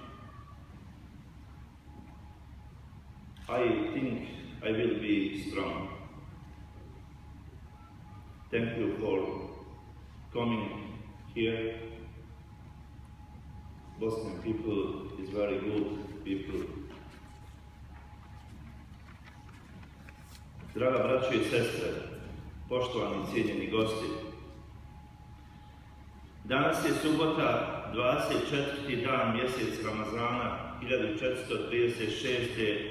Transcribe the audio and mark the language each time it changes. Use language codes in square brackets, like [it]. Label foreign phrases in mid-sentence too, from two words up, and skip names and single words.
[en] I think I will be strong. Thank you for coming here. Bosnian people is very good people. [bs] Draga braćo i sestre, poštovani cijenjeni gosti, danas je subota, 24. dan mjesec Ramazana 1436.